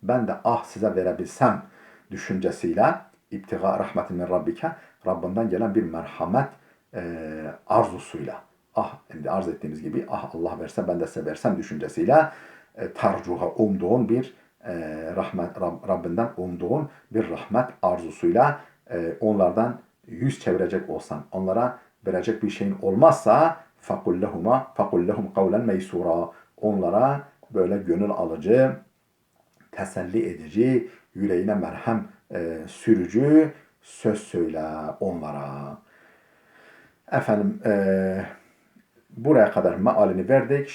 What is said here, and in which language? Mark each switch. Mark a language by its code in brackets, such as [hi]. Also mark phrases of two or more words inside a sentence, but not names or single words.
[tr] de ah size verebilsem düşüncesiyle [ar] ابتغاء رحمة من ربك [tr] Rabbinden gelen bir merhamet arzusuyla ah şimdi arz ettiğimiz gibi ah Allah verse ben de size versem düşüncesiyle tercuha umduğun bir Rabbinden umduğun bir rahmet arzusuyla onlardan yüz çevirecek olsan, onlara verecek bir şeyin olmazsa [ar] فقل لهم قولا ميسورا. [tr] Onlara böyle gönül alıcı, teselli edici, yüreğine merhem sürücü söz söyle onlara. Efendim buraya kadar mealini verdik.